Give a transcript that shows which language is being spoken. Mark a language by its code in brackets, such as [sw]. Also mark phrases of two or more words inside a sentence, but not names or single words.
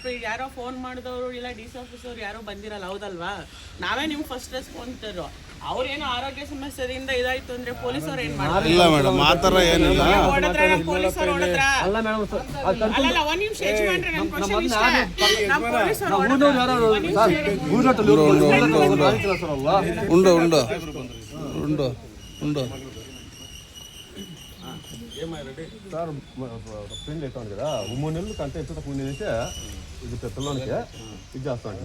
[kn] ಈಗ ಯಾರೋ ಫೋನ್ ಮಾಡಿದವರು ಇಲ್ಲ DC ಆಫೀಸ್ ಅವ್ರು ಯಾರೋ ಬಂದಿರಲ್ಲ, ಹೌದಲ್ವಾ? ನಾವೇ ನಿಮ್ಗೆ [en] first responders. [kn] ಅವ್ರೇನೋ ಆರೋಗ್ಯ ಸಮಸ್ಯೆದಿಂದ ಇದಾಯ್ತು ಅಂದ್ರೆ ಪೊಲೀಸರು ಏನ್ ಮಾಡ್ತಾರೆ? ಪೊಲೀಸರು ಹೊಡೆದ್ರ ಅಲ್ಲ, ಒಂದ್ ನಿಮಿಷ ಯಜಮಾನ್ರೆ, ನನ್ನ ಕ್ವಶನ್ ಇಷ್ಟ. ನಮ್ಮ ಪೊಲೀಸರು [te] సార్ ఫ్రెండ్ అయితే ఉంది కదా, 3 నెలలు కంటే ఎంత ముందు నుంచి ఇది పిల్లలకి ఇది చేస్తా ఉంటాను.